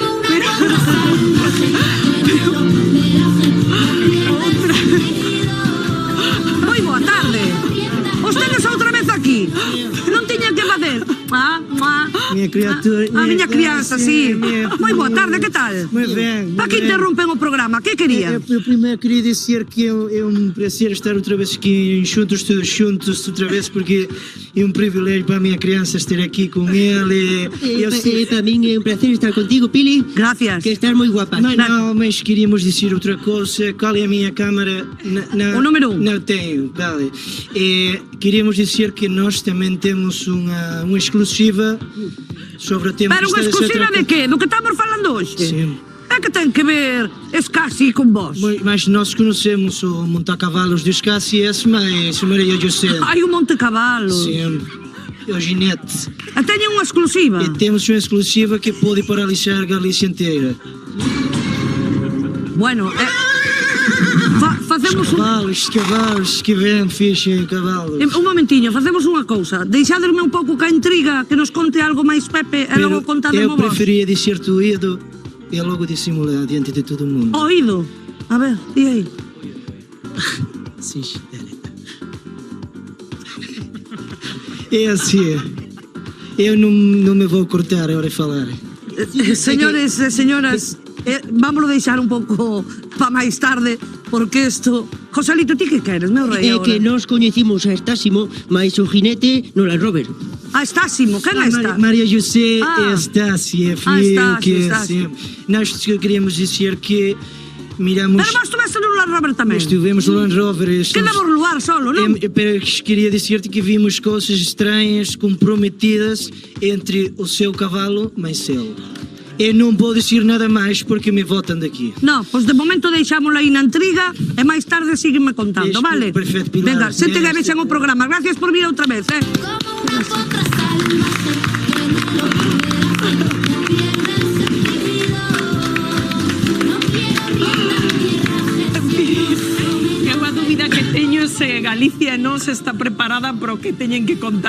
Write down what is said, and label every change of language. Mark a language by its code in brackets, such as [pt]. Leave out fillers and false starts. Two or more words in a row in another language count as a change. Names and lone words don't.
[gl] Moi boa tarde. Vostedes outra vez aquí. Non tiña que facer. [pt] Minha criatura. [gl] A miña crianza, sí. Moi boa tarde, que tal? Moi ben. Para que interrompen o programa? Que querían? [pt] Eu primeiro queria dizer que é um prazer estar outra vez aqui juntos, todos juntos outra vez, porque é um privilégio para a minha criança estar aqui com ele. [gl] Para min é un placer estar contigo, Pili. Gracias. Que estás moi guapa. [pt] Não, mas queríamos dizer outra coisa. Qual é a minha câmara? O número 1. Não tenho, vale. Queríamos dizer que nós também temos uma exclusiva sobre o tema. [gl] Pero unha exclusiva de que? Do que estamos falando hoxe? [pt] Sim. [gl] É que ten que ver Escassi con vos? [pt] Mas nós conhecemos o Montacavalos de Escassi, esse mas Maria José. [gl] Hai un monte cabalo. Sempre. O ginete. E teñen unha exclusiva. [pt] E temos uma exclusiva que pode paralisar a Galícia inteira. [gl] Bueno, facemos Cavalos, que ben fixe, cavalos. Un momentiño, facemos unha cousa. Deixádesme un pouco ca intriga, que nos conte algo máis Pepe e logo contademo [pt] Eu [gl] vos. [pt] preferia dizer-te o oído e logo dissimular diante de todo o mundo. [gl] Oído? A ver, di aí. [pt] Sim, é assim. Eu não me vou cortar a hora de falar. [gl] Señores e señoras, vámonos deixar un pouco pa máis tarde, porque isto... Joselito, ti que queres, meu rei? É que nós coñecimos a Estásimo, mais o jinete non la Robert. Estásimo, quen é esta? [pt] Maria José Estácia, filho que Estácia. Nós queríamos dizer que miramos... [gl] Pero vos tiveste no Land Rover tamén. [pt] Estivemos no Land Rover. [gl] Quedamos luar solo, non? [pt] Pero queria dizer-te que vimos coisas estranhas, comprometidas entre o seu cavalo mais ele. [gl] Eu non vou dizer nada máis porque me votan daqui. No, pois de momento deixámoslo aí na intriga e máis tarde sígueme contando, vale? Perfecto, Pilar. Venga, se te vexen o programa. Gracias por vir outra vez, É unha dúbida que teño se Galicia non se está preparada para o que teñen que contar